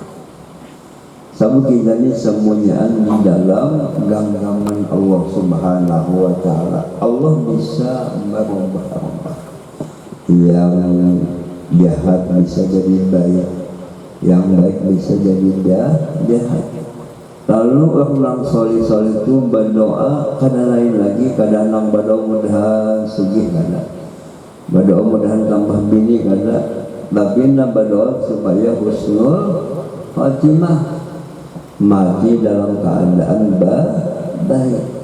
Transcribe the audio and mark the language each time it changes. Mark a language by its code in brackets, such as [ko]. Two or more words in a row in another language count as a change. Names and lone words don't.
[id] Sama kita ini semuanya di dalam genggaman [ar] الله سبحانه وتعالى. [id] Allah bisa merubah yang jahat bisa jadi baik, yang baik bisa jadi jahat. Lalu orang soleh-soleh itu berdoa, [bjn] kada lain lagi, kada nang berdoa mudahan sugih kada, berdoa mudahan tambah bini kada, [id] tapi nang berdoa supaya [ar] حسن الخاتمة, [id] mati dalam keadaan baik.